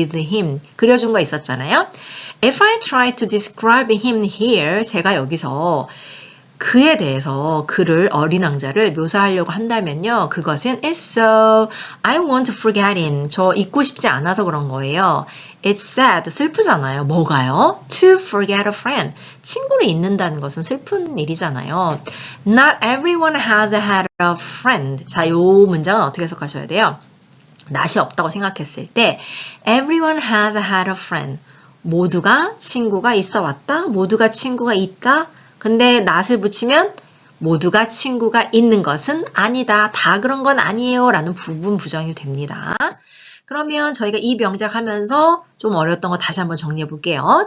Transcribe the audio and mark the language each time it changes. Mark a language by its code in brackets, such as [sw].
[en] with him. [ko] 그려준 거 있었잖아요. [en] If I try to describe him here, [ko] 제가 여기서 그에 대해서 그를, 어린 왕자를 묘사하려고 한다면요. [en] 그것은 It's so, I want to forget him. [ko] 저 잊고 싶지 않아서 그런 거예요. [en] It's sad, [ko] 슬프잖아요. 뭐가요? [en] To forget a friend. [ko] 친구를 잊는다는 것은 슬픈 일이잖아요. [en] Not everyone has had a friend. [ko] 자, 요 문장은 어떻게 해석하셔야 돼요? 낯이 없다고 생각했을 때 [en] Everyone has had a friend. [ko] 모두가 친구가 있어 왔다. 모두가 친구가 있다. 근데 낫을 붙이면 모두가 친구가 있는 것은 아니다. 다 그런 건 아니에요. 라는 부분 부정이 됩니다. 그러면 저희가 이 명작 하면서 좀 어려웠던 거 다시 한번 정리해 볼게요.